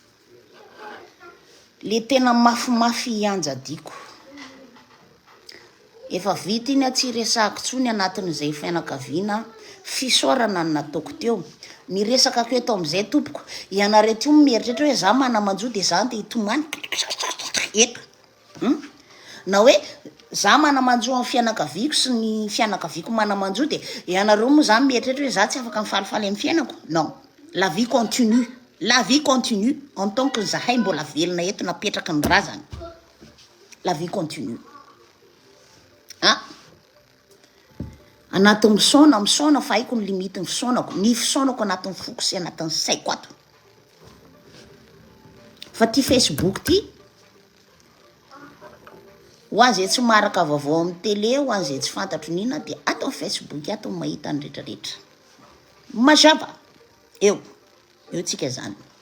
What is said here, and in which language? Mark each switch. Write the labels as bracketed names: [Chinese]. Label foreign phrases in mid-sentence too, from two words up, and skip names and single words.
[Malagasy] tena mafimafy hianjadiko efa vita iny tsy resako tsony anatin'izay fianakaviana fisorana ny nataoko teo ny resaka ko eto am'izay tompoko ianareo ty mieritrehitra hoe za manamanjo de za de hitomany eto na hoe za manamanjo amin'ny fianakaviako sy ny fianakaviako manamanjo de ianareo moa zany mieritreritra hoe za tsy afaka mifalifaly amin'ny fiainako [French] non la vie continue en tant que [Malagasy] zahay mbola velona eto napetraka ny razana [French] la vie continue [Malagasy] anatin'ny misaona fa haiko ny limite ny fisaonako anatin'ny foko sy anatin'ny saiko ato fa ty Facebook ty ho azy tsy maraka vaovao amin'ny télé ho azy tsy fantatro nina de ato amin'ny Facebook ato mahita ny rehetrarehetra mazava eo tsika zany